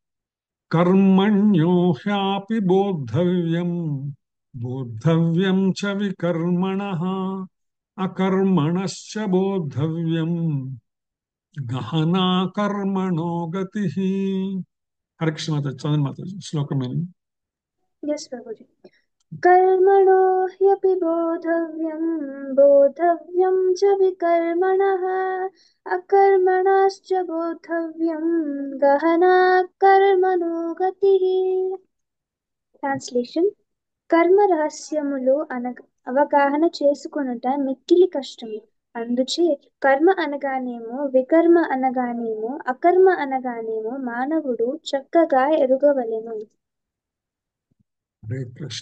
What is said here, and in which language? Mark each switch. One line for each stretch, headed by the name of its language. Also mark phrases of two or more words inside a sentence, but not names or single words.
Sanskrit: కర్మణ్యో హ్యాపి బోద్ధవ్యం బోద్ధవ్యం చ వికర్మణః అకర్మణశ్చ బోద్ధవ్యం గహనా కర్మణో గతిః.
Telugu: హరే కృష్ణ మాత. చంద్ర మాత శ్లోకం ఏమి?
English: Yes, Prabhuji.
Sanskrit: कर्मणो ह्यपि बोद्धव्यं बोद्धव्यं च विकर्मणः अकर्मणश्च बोद्धव्यं गहना कर्मणो गतिः.
English: Translation.
Telugu: కర్మ రహస్యములు అవగాహన చేసుకొనుట మిక్కిలి కష్టము. అందుచే కర్మ అనగానేమో, వికర్మ అనగానేమో, అకర్మ అనగానేమో మానవుడు చక్కగా ఎరుగవలెను. హరే కృష్ణ.